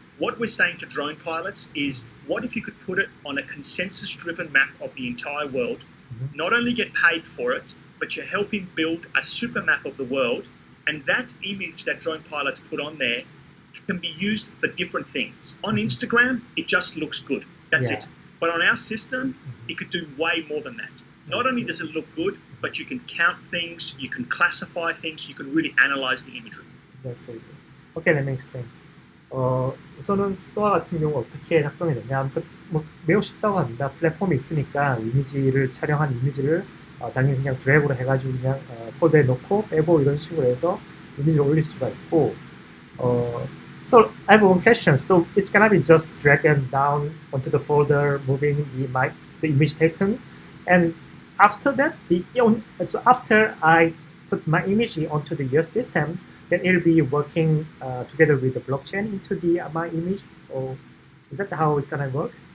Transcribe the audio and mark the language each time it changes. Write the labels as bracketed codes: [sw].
[en] What we're saying to drone pilots is, what if you could put it on a consensus-driven map of the entire world, not only get paid for it, but you're helping build a super map of the world, and that image that drone pilots put on there can be used for different things. On Instagram, it just looks good. That's it. But on our system, it could do way more than that. Not only does it look good, but you can count things, you can classify things, you can really analyze the imagery. That's very good. Okay, let me explain. [ko] 우선은 SOA 같은 경우 어떻게 작동이 되냐? 매우 쉽다고 합니다. 플랫폼이 있으니까 이미지를 촬영한 이미지를 당연히 그냥 드래그로 해가지고 그냥 폴더에 넣고 빼고 이런 식으로 해서 이미지를 올릴 수가 있고. [en] So I have one question. So it's gonna be just drag and down onto the folder, moving the image taken, and after that, so after I put my image onto your system, then it'll be working together with the blockchain into my image, or is that how it's gonna work?